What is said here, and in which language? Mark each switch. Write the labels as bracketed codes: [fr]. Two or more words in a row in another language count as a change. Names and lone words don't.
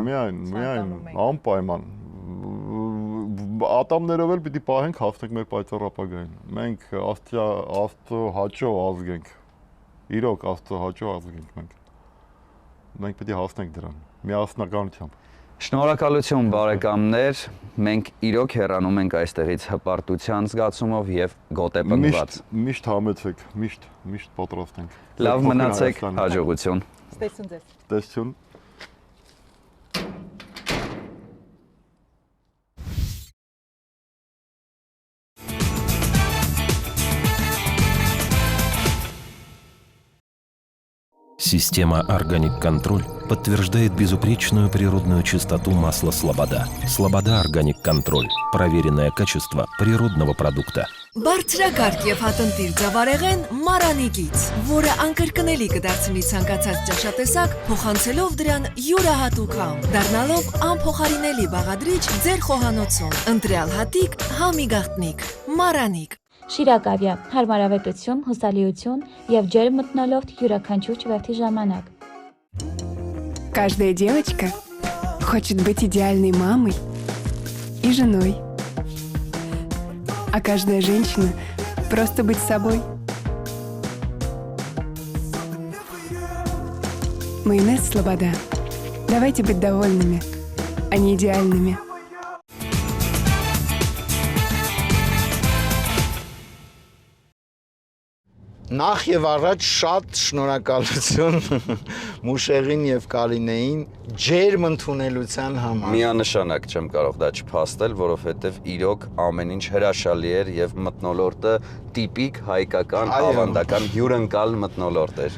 [hy] Միայն անպայման։ Ատամներով էլ պիտի պահենք, հասնենք մեր պայծառ ապագային։ Մենք Աստծո հաճո ազգ ենք։ Իրոք Աստծո հաճո ազգ ենք մենք։ Մենք պիտի հասնենք դրան, միասնականությամբ։ Շնորհակալություն բարեկամներ, մենք իրոք հեռանում ենք այստեղից հպարտության զգացումով եւ գոտեպնդված։ Միշտ համեցեք, միշտ պատրաստ ենք։ Լավ մնացեք, հաջողություն։ Ստեսություն ձեզ։ Տեսություն։ [ru] Система «Органик Контроль» подтверждает безупречную природную чистоту масла «Слобода». «Слобода Органик Контроль» – проверенное качество природного продукта. [hy] Բարձրակարգ եւ հատնտիր ձավարեղեն Մարանիկից, որը անկրկնելի կդարձնի ցանկացած ճաշատեսակ, փոխանցելով դրան յուրահատուկ համ, դառնալով անփոխարինելի բաղադրիչ ձեր խոհանոցում։ Ընտրյալ հատիկ, համի գաղտնիք, Մարանիկ։ Շիրակավյա, հարմարավետություն, հուսալիություն եւ ջերմ մթնոլորտ յուրաքանչյուր չվերթի ժամանակ։ [ru] Каждая девочка хочет быть идеальной мамой и женой. А каждая женщина просто быть собой. Майонез «Слобода». Давайте быть довольными, а не идеальными. [hy] Նախ եւ առաջ շատ շնորհակալություն Մուշեղին եւ Կարինեին ջերմ ընդունելության համար։ Միանշանակ չեմ կարող դա չփաստել, որովհետև իրոք ամեն ինչ հրաշալի էր եւ մթնոլորտը տիպիկ հայկական ավանդական հյուրընկալ մթնոլորտ էր։